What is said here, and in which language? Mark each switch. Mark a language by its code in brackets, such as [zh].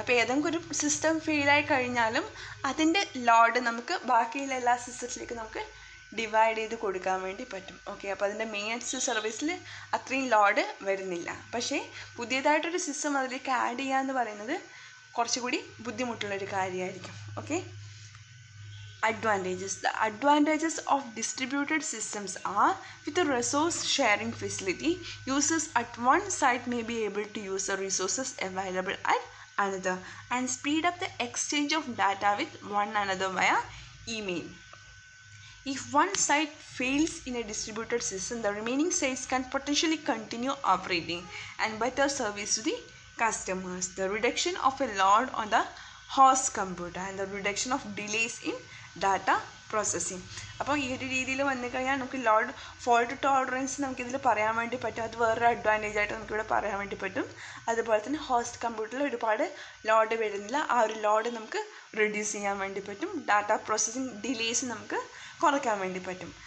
[ml] അപ്പോൾ ഏതെങ്കിലും ഒരു സിസ്റ്റം ഫെയിലായി കഴിഞ്ഞാലും അതിൻ്റെ ലോഡ് നമുക്ക് ബാക്കിയുള്ള എല്ലാ സിസ്റ്റത്തിലേക്കും നമുക്ക് ഡിവൈഡ് ചെയ്ത് കൊടുക്കാൻ വേണ്ടി പറ്റും. ഓക്കെ, അപ്പോൾ അതിൻ്റെ മെയിൻസ് സർവീസിൽ അത്രയും ലോഡ് വരുന്നില്ല. പക്ഷേ പുതിയതായിട്ടൊരു സിസ്റ്റം അതിലേക്ക് ആഡ് ചെയ്യുക എന്ന് പറയുന്നത് കുറച്ചുകൂടി ബുദ്ധിമുട്ടുള്ളൊരു കാര്യമായിരിക്കും. [en] Okay, advantages. The advantages of distributed systems are, with a resource sharing facility, users at one site may be able to use the resources available at another and speed up the exchange of data with one another via email. If one site fails in a distributed system, the remaining sites can potentially continue operating and better service to the customers. The reduction of a load on the host computer and the reduction of delays in data processing. [ml] അപ്പോൾ ഈ ഒരു രീതിയിൽ വന്നു കഴിഞ്ഞാൽ നമുക്ക് load fault tolerance നമുക്കിതിൽ പറയാൻ വേണ്ടി പറ്റും. അത് വേറൊരു അഡ്വാൻറ്റേജ് ആയിട്ട് നമുക്കിവിടെ പറയാൻ വേണ്ടി പറ്റും. അതുപോലെ തന്നെ ഹോസ്റ്റ് കമ്പ്യൂട്ടറിൽ ഒരുപാട് ലോഡ് വരുന്നില്ല, ആ ഒരു ലോഡ് നമുക്ക് റിഡ്യൂസ് ചെയ്യാൻ വേണ്ടി പറ്റും. ഡാറ്റ പ്രോസസ്സിങ് ഡിലേസ് നമുക്ക് കുറയ്ക്കാൻ വേണ്ടി പറ്റും.